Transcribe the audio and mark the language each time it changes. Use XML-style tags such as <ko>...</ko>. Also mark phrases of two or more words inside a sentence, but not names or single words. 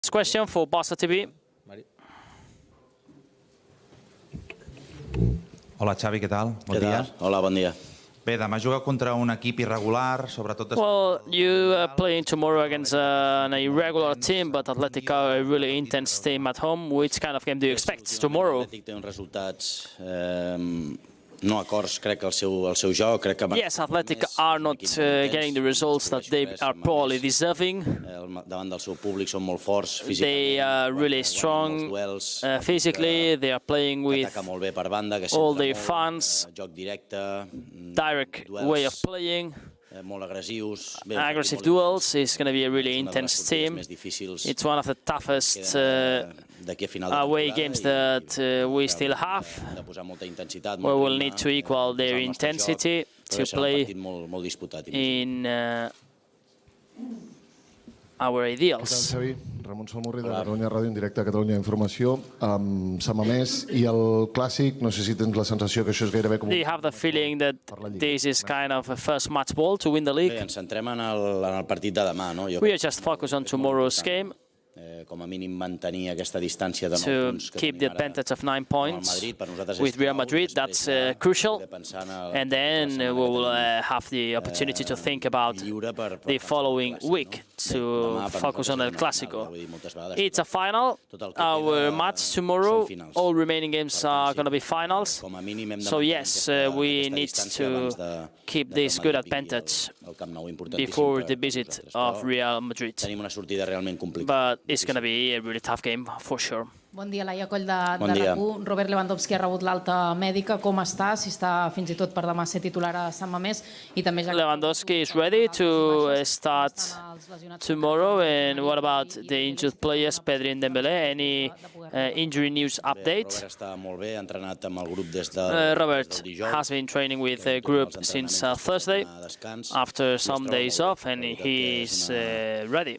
<en>Question for Barça TV.</en> <ca>Hola, Xavi, què tal? Bon dia. Hola, bon dia. Bé, demà juga contra un equip irregular, sobretot...</ca> <en>Well, you are playing tomorrow against an irregular team, but Athletic are a really intense team at home. Which kind of game do you expect tomorrow?</en> <ca>Athletic té uns resultats no acords, crec, al seu joc. Crec que</ca> <en>Yes, Athletic are not getting the results that they are probably deserving.</en> <ca>Davant del seu públic són molt forts físicament.</ca> <en>They are really strong physically. They are playing with</en> <ca>molt bé per banda, que</ca> <en>all their fans.</en> <ca>Joc directe,</ca> <en>Direct way of playing.</en> <ca>molt agressius.</ca> <en>Aggressive duels. Is going to be a really intense team. It's one of the toughest away games that we still have. We will need to equal their intensity to play in our ideals.</en> <ca>Ramon Salmurri, de Catalunya Ràdio, en directe a Catalunya Informació. S'ha mamès i el clàssic, no sé si tens la sensació que això és gairebé com...</ca> <en>Do you have the feeling that this is kind of a first match ball to win the league?</en> <ca>Bé, ens centrem en el partit de demà, no?</ca> <en>We are just focused on tomorrow's game.</en> <ca>Com a mínim mantenir aquesta distància de 9</ca> <en>To</en> <ca>punts que</ca> <en>keep the advantage of 9 points with Real Madrid, that's crucial. And then we will have the opportunity to think about the following week to focus on El Clásico. It's a final. Our match tomorrow, all remaining games are going to be finals. So yes, we need to keep this good advantage before the visit of Real Madrid. But it's going to be a really tough game for sure.</en> <ca>Bon dia, Laia Coll de RAC1. Robert Lewandowski ha rebut l'alta mèdica. Com està? Si està fins i tot per demà ser titular a Sant Mamés.</ca> <en>Lewandowski is ready to start tomorrow. And what about the injured players, Pedri and Dembélé? Any injury news update? Robert has been training with the group since Thursday after some days off, and he is ready.</en>